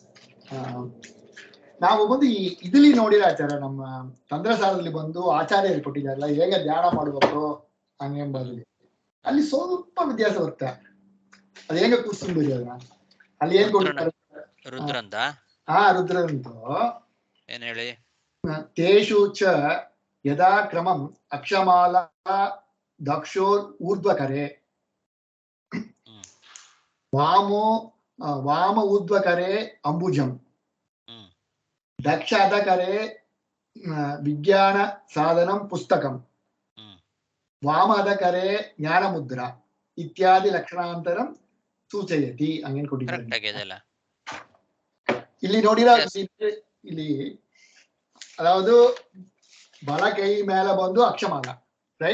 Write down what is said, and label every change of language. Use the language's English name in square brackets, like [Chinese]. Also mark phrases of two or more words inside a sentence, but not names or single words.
[Kannada] ನಾವು ಬಂದು ಈ ಇದಲ್ಲಿ ನೋಡಿರೋ ಆಚಾರ ನಮ್ಮ ತಂತ್ರಸಾರದಲ್ಲಿ ಬಂದು ಆಚಾರ್ಯರು ಕೊಟ್ಟಿದ್ದಾರಲ್ಲ ಹೇಗೆ ಧ್ಯಾನ ಮಾಡಬೇಕು ಹಂಗೆಂಬಲ್ಲಿ ಅಲ್ಲಿ ಸ್ವಲ್ಪ ವ್ಯತ್ಯಾಸ ಬರುತ್ತೆ. ಅದ್ ಹೇಗೆ ಕೂರ್ಸ್ಕೊಂಡ್ಬಿಡಿ ಅದನ್ನ ಅಲ್ಲಿ ಏನ್ ಕೊಟ್ಟಿದ್ದಾರೆ ರುದ್ರಂದ. ರುದ್ರಂದು ಏನ್ ಹೇಳಿ? [Sanskrit] ತೇಷು ಚ ಯದಾ ಕ್ರಮಂ ಅಕ್ಷಮಾಲಾ ದಕ್ಷೋರ್ ಊರ್ಧ್ವಕರೆ ವಾಮ ಊರ್ಧ್ವಕರೆ ಅಂಬುಜಂ ದಕ್ಷ ಅಧಕರೆ ವಿಜ್ಞಾನ ಸಾಧನಂ ಪುಸ್ತಕಂ ವಾಮ ಅಧಕರೆ ಜ್ಞಾನ ಮುದ್ರಾ ಇತ್ಯಾದಿ ಲಕ್ಷಣಾಂತರಂ ಸೂಚಯತಿ. [Kannada] ಹಂಗೇನ್ ಕೊಟ್ಟಿದ್ದಾರೆ ಇಲ್ಲಿ ನೋಡಿರ. ಇಲ್ಲಿ ಅதாவது ಬಲ ಕೈ ಮೇಲೆ ಬಂದು ಅಕ್ಷಮಾಲ, ರೈಟ್.